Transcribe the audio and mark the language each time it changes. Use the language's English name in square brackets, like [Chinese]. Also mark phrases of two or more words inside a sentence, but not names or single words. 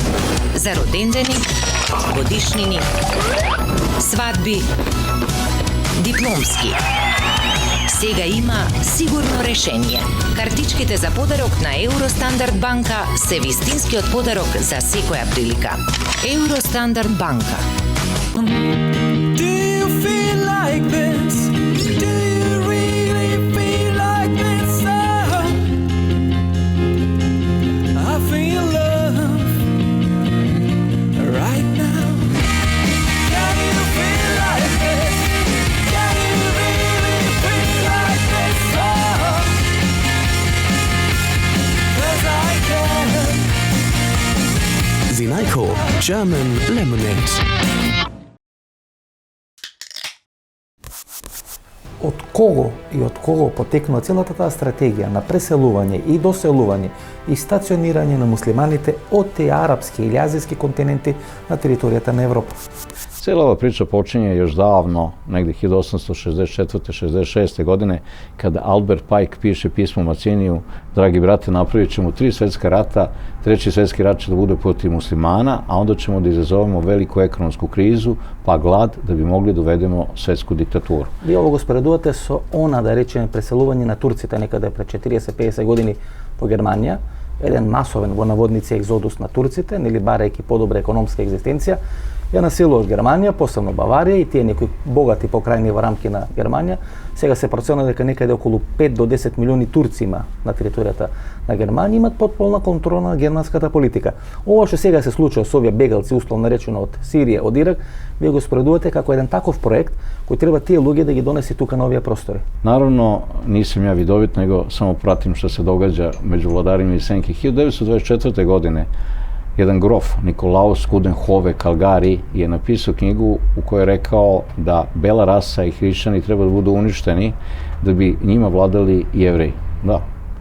[Macedonian] За родендени, годишнини, свадби, дипломски. Сега има сигурно решение. Картичките за подарок на Евростандард банка се вистинскиот подарок за секоја прилика. Евростандард банка. [English] Do you feel like this? Do you really feel like this? I feel love right now. Can you feel like this? Can you really feel like this? 'Cause I can. Zinajko German Lemonade. [Macedonian] Од кого потекнува целата таа стратегија на преселување и доселување и стационирање на муслиманите од тие арапски или азијски континенти на територијата на Европа? [Serbian] Cijela ova priča počinje još davno, negdje 1864-66. godine, kada Albert Pike piše pismo Maciniju: dragi brate, napravit ćemo 3 svjetska rata, 3. svjetski rat će da bude protiv muslimana, a onda ćemo da izazovemo veliku ekonomsku krizu, pa glad, da bi mogli da uvedemo svetsku diktaturu. [Macedonian] Ви ово го споредувате со она, да речеме, преселување на турците некаде пред 40-50 години по Германија, еден масовен во наводници екзодус на турците, нели барајќи подобра економска екзистенција, ја населуваш Германија, посебно Баварија и тие некои богати покрајни во рамки на Германија. Сега се проценува дека некаде околу 5 до 10 милиони турци има на територијата на Германија, имат потполна контрола на германската политика. Ова што сега се случува со овие бегалци, условно наречено од Сирија, од Ирак, вие го споредувате како еден таков проект кој треба тие луѓе да ги донеси тука на овие простори. [Serbian] Naravno, nisam ja vidovit, nego samo pratim što se događa među vladarima i senki. 1924. godine jedan grof, Nikolaus Coudenhove Calgari, je napisao knjigu u kojoj je rekao da bela rasa i hrišćani treba da budu uništeni da bi njima vladali Jevreji.